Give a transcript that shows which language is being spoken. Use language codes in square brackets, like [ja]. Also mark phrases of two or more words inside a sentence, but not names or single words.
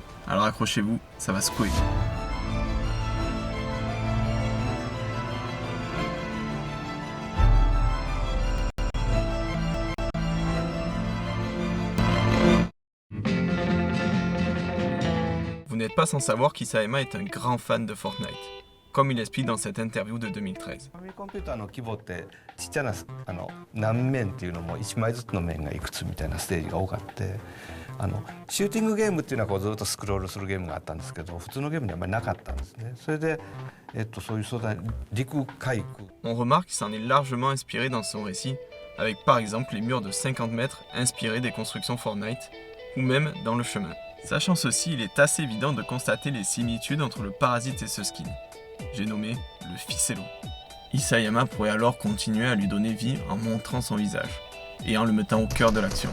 [fr] Alors accrochez-vous, ça va secouer. Vous n'êtes pas sans savoir qu'Isayama est un grand fan de Fortnite, comme il explique dans cette interview de 2013. [ja] ファミコンピューターの規模ってちっちゃな何面っていうのも1枚ずつの面がいくつみたいなステージが多かってシューティングゲームっていうのはこうずっとスクロールするゲームがあったんですけど普通のゲームにはあんまりなかったんですね。それで、そういう素材陸海空 [fr] On remarque qu'il s'en est largement inspiré dans son récit, avec par exemple les murs de 50 mètres inspirés des constructions Fortnite, ou même dans le chemin. Sachant ceci, il est assez évident de constater les similitudes entre le parasite et ce skin. J'ai nommé le ficello. Isayama pourrait alors continuer à lui donner vie en montrant son visage, et en le mettant au cœur de l'action.